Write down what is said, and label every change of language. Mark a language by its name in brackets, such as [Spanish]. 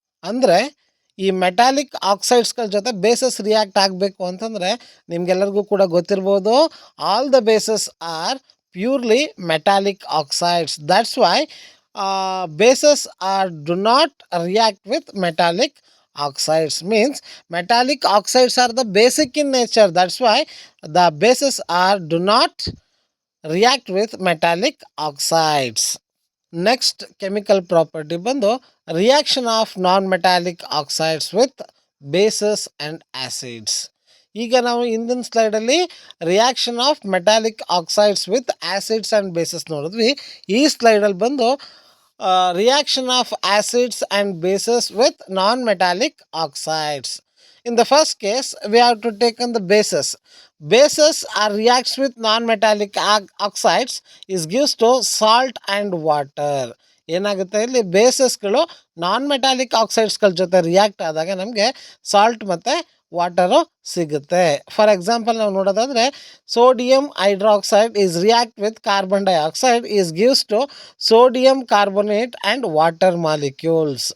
[Kannada] ಅಂದರೆ ಈ ಮೆಟಾಲಿಕ್ ಆಕ್ಸೈಡ್ಸ್ಗಳ ಜೊತೆ ಬೇಸಸ್ ರಿಯಾಕ್ಟ್ ಆಗಬೇಕು ಅಂತಂದರೆ ನಿಮಗೆಲ್ಲರಿಗೂ ಕೂಡ ಗೊತ್ತಿರ್ಬೋದು [English] All the bases are purely metallic oxides. That's why bases are do not react with metallic oxides. Means metallic oxides are the basic in nature, that's why the bases are do not react with metallic oxides. Next chemical property ಬಂದು reaction of non-metallic oxides with bases and acids. [Kannada] ಈಗ ನಾವು ಹಿಂದಿನ ಸ್ಲೈಡಲ್ಲಿ [English] reaction of metallic oxides with acids and bases [Kannada] ನೋಡಿದ್ವಿ. ಈ ಸ್ಲೈಡಲ್ಲಿ ಬಂದು [English] reaction of acids and bases with non-metallic oxides. In the first case, we have to take on the bases. Bases are reacts with non-metallic oxides is gives to salt and water. [Kannada] ಏನಾಗುತ್ತೆ ಇಲ್ಲಿ ಬೇಸಸ್ಗಳು ನಾನ್ metallic ಆಕ್ಸೈಡ್ಸ್ಗಳ ಜೊತೆ react ಆದಾಗ ನಮಗೆ salt ಮತ್ತು water ಸಿಗುತ್ತೆ. [English] for example [Kannada] ನಾವು ನೋಡೋದಾದರೆ [English] Sodium hydroxide is react with carbon dioxide is gives to sodium carbonate and water molecules.